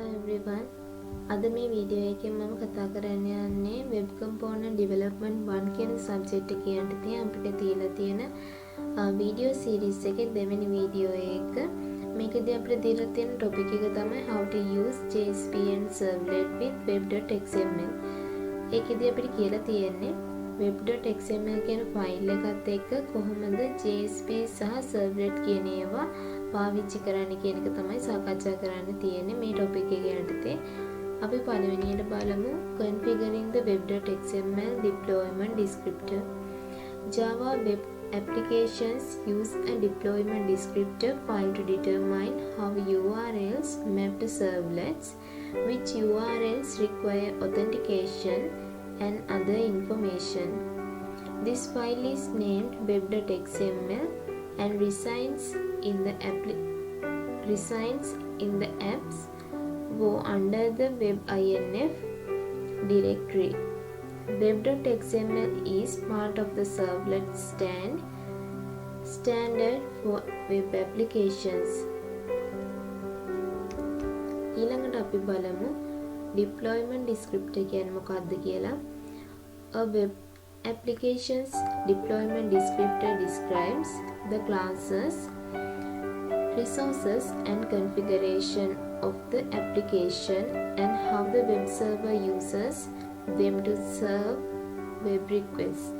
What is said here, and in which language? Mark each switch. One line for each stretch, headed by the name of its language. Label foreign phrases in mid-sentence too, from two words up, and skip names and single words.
English: everyone.
Sinhala: අද මේ වීඩියෝ එකෙන් මම කතා කරන්න යන්නේ
English: web component development 1
Sinhala: කියන සබ්ජෙක්ට් එක යටතේ අපිට තියලා තියෙන වීඩියෝ සීරීස් එකේ දෙවෙනි වීඩියෝ එක. මේකදී අපිට දීලා තියෙන ටොපික් එක තමයි
English: how to use JSP and Servlet with web.xml.
Sinhala: ඒකෙදී අපිට කියලා තියෙන්නේ web.xml කියන ෆයිල් එකත් එක්ක කොහොමද JSP සහ Servlet කියන ඒවා පාවිච්චි කරන්න කියන එක තමයි සාකච්ඡා කරන්න තියෙන්නේ මේ ටොපික් එක යටතේ. අපි පළවෙනියට බලමු
English: configuring the web.xml deployment descriptor. Java web applications use a deployment descriptor file to determine how URLs map to servlets, which URLs require authentication and other information. This file is named web.xml and resides in the apps under the web.inf directory. Web.xml is part of the Servlet standard for web applications.
Sinhala: ඊළඟට අපි බලමු
English: deployment descriptor
Sinhala: කියන්නේ මොකක්ද කියලා.
English: A web applications deployment descriptor describes the classes, resources and configuration of the application and how the web server uses them to serve web requests.